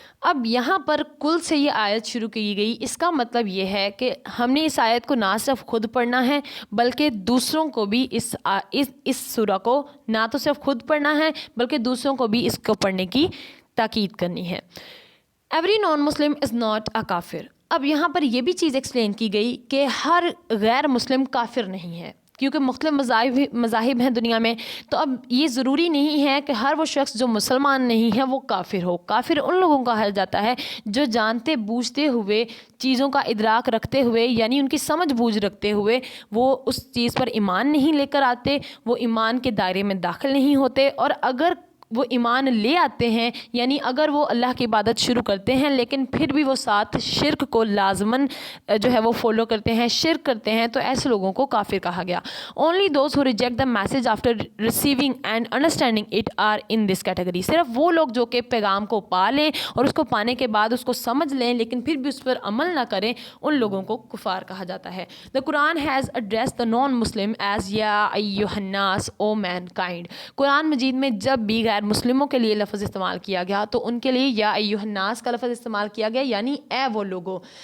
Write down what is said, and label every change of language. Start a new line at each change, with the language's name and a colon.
Urdu: اب یہاں پر کل سے یہ آیت شروع کی گئی. اس کا مطلب یہ ہے کہ ہم نے اس آیت کو نہ صرف خود پڑھنا ہے بلکہ دوسروں کو بھی اس سورہ کو نہ تو صرف خود پڑھنا ہے بلکہ دوسروں کو بھی اس کو پڑھنے کی تاکید کرنی ہے.
English: Every non Muslim is not a کافر.
Urdu: اب یہاں پر یہ بھی چیز ایکسپلین کی گئی کہ ہر غیر مسلم کافر نہیں ہے، کیونکہ مختلف مذاہب ہیں دنیا میں. تو اب یہ ضروری نہیں ہے کہ ہر وہ شخص جو مسلمان نہیں ہے وہ کافر ہو. کافر ان لوگوں کا کہا جاتا ہے جو جانتے بوجھتے ہوئے، چیزوں کا ادراک رکھتے ہوئے، یعنی ان کی سمجھ بوجھ رکھتے ہوئے وہ اس چیز پر ایمان نہیں لے کر آتے، وہ ایمان کے دائرے میں داخل نہیں ہوتے. اور اگر وہ ایمان لے آتے ہیں، یعنی اگر وہ اللہ کی عبادت شروع کرتے ہیں لیکن پھر بھی وہ ساتھ شرک کو لازماً جو ہے وہ فالو کرتے ہیں، شرک کرتے ہیں، تو ایسے لوگوں کو کافر کہا گیا.
English: Only those who reject the message after receiving and understanding it are in this category.
Urdu: صرف وہ لوگ جو کہ پیغام کو پا لیں اور اس کو پانے کے بعد اس کو سمجھ لیں لیکن پھر بھی اس پر عمل نہ کریں، ان لوگوں کو کفار کہا جاتا ہے.
English: the Quran has address the non Muslim as
Arabic: یا ایھا الناس
English: O mankind.
Urdu: قرآن مجید میں جب بھی غیر مسلموں کے لیے لفظ استعمال کیا گیا تو ان کے لیے
Arabic: یا ایھا الناس
Urdu: کا لفظ استعمال کیا گیا، یعنی اے وہ لوگوں.